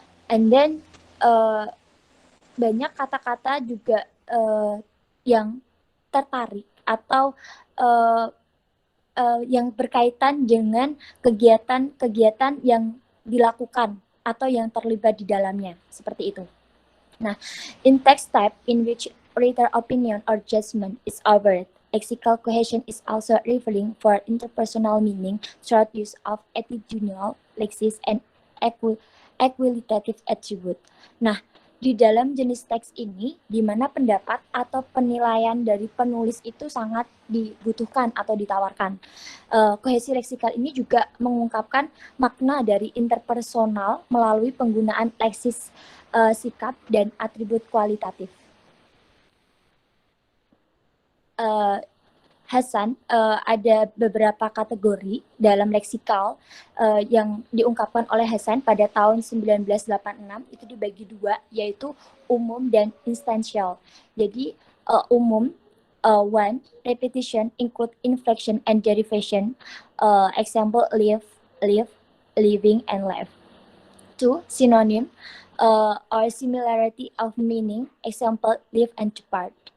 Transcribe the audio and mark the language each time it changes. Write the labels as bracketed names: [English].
[English] And then [Indonesian] banyak kata-kata juga yang tertarik atau yang berkaitan dengan kegiatan-kegiatan yang dilakukan atau yang terlibat di dalamnya, seperti itu. [English] Nah, in text type in which writer opinion or judgment is overt, lexical cohesion is also revealing for interpersonal meaning through use of attitudinal, lexis, and equalitative attribute. [Indonesian] Nah, di dalam jenis teks ini, di mana pendapat atau penilaian dari penulis itu sangat dibutuhkan atau ditawarkan. Kohesi leksikal ini juga mengungkapkan makna dari interpersonal melalui penggunaan leksis, sikap, dan atribut kualitatif. Hasan, ada beberapa kategori dalam leksikal yang diungkapkan oleh Hasan pada tahun 1986, itu dibagi dua, yaitu umum dan instansial. Jadi umum, [English] one, repetition, include inflection and derivation, example live, living, and life. Two, synonym, or similarity of meaning, example live and depart.